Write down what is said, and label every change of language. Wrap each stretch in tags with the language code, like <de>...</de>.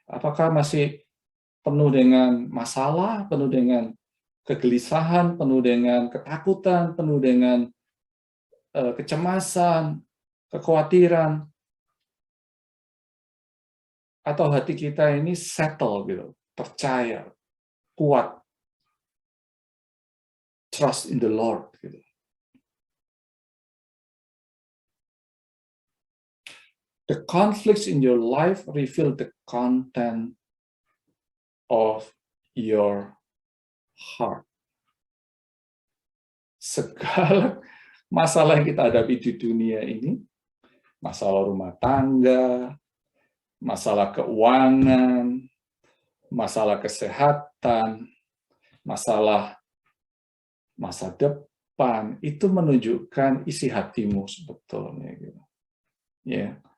<id>Apakah masih penuh dengan masalah, penuh dengan kegelisahan, penuh dengan ketakutan, penuh dengan kecemasan, kekhawatiran, atau hati kita ini settle gitu, percaya, kuat,</id> <en>trust in the Lord</en> <id>gitu.</id> <en>The conflicts in your life reveal the content of your heart.</en> <id>Segala masalah yang kita hadapi di dunia ini, masalah rumah tangga, masalah keuangan, masalah kesehatan, masalah masa depan, itu menunjukkan isi hatimu sebetulnya. Gitu. Ya.</id>